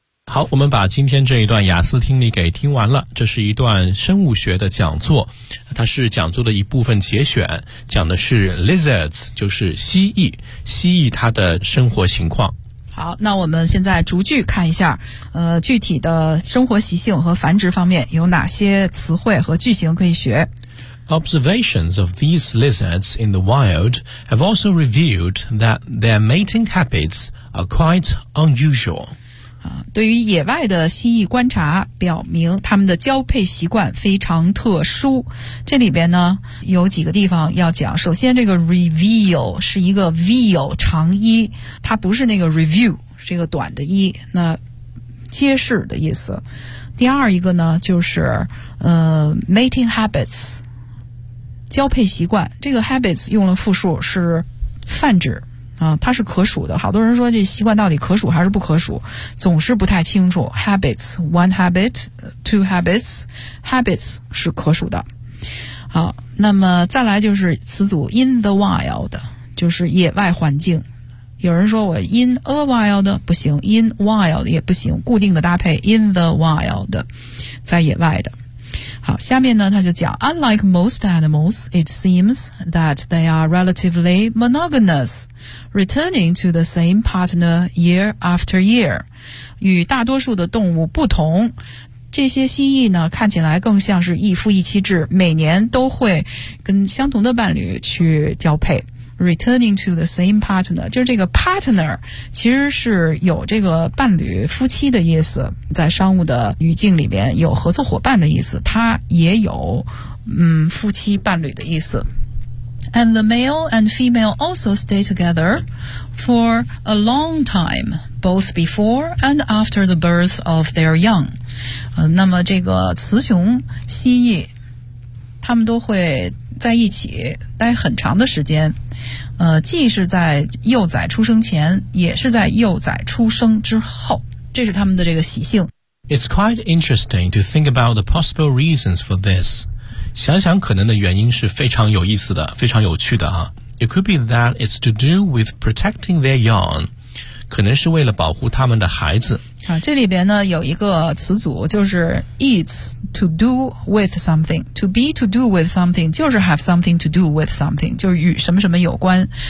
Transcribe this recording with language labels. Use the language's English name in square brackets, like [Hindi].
[Chinese] 好，我们把今天这一段雅思听力给听完了。这是一段生物学的讲座，它是讲座的一部分节选，讲的是 lizards， 就是蜥蜴，蜥蜴它的生活情况。好，那我们现在逐句看一下，具体的生活习性和繁殖方面有哪些词汇和句型可以学。 [English] Observations of these lizards in the wild have also revealed that their mating habits are quite unusual. [Chinese] 对于野外的蜥蜴观察表明他们的交配习惯非常特殊。这里边呢有几个地方要讲。首先这个 reveal 是一个 veal 长一，它不是那个 review 这个短的一，那揭示的意思。第二一个呢就是 [English] mating habits， [Chinese] 交配习惯，这个 habits 用了复数是泛指啊，它是可数的。好多人说这习惯到底可数还是不可数，总是不太清楚。 [English] Habits, one habit, two habits, habits [Chinese] 是可数的。好，那么再来就是词组 [English] in the wild， [Chinese] 就是野外环境。有人说我 [English] in a wild [Chinese] 不行 ， [English] in wild [Chinese] 也不行，固定的搭配 [English] in the wild， [Chinese] 在野外的。好，下面呢他就讲 [English] Unlike most animals, it seems that they are relatively monogamous, returning to the same partner year after year. [Chinese] 与大多数的动物不同，这些蜥蜴呢看起来更像是一夫一妻制，每年都会跟相同的伴侣去交配。 [English] Returning to the same partner， [Chinese] 就是这个 partner 其实是有这个伴侣夫妻的意思，在商务的语境里面有合作伙伴的意思，它也有夫妻伴侣的意思。 [English] And the male and female also stay together for a long time both before and after the birth of their young。 [Chinese] 那么这个雌雄蜥蜴他们都会在一起待很长的时间，既是在幼崽出生前，也是在幼崽出生之后，这是他们的这个习性。 [English] It's quite interesting to think about the possible reasons for this. [Chinese] 想想可能的原因是非常有意思的，非常有趣的啊。 [English] It could be that it's to do with protecting their young. [Chinese] 可能是为了保护他们的孩子。啊，这里边呢有一个词组就是 is [English] to do with something. To be to do with something [Chinese] 就是 [English] have something to do with something, [Chinese] 就是与什么什么有关。